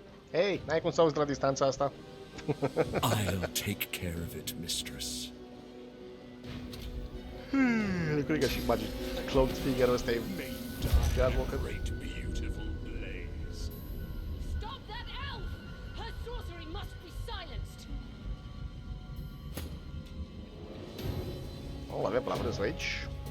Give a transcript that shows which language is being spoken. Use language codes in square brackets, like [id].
[ro] Hei, n-ai cum să auzi de la distanța asta? [en] I'll take care of it, mistress. [ro] Cred că și [en] magic cloaked figure-ul [ro] ăsta e Godwoken. [en] Great, beautiful blaze. Stop that elf! Her sorcery must be silenced! [ro] O, avem Lavrsss-ul aici.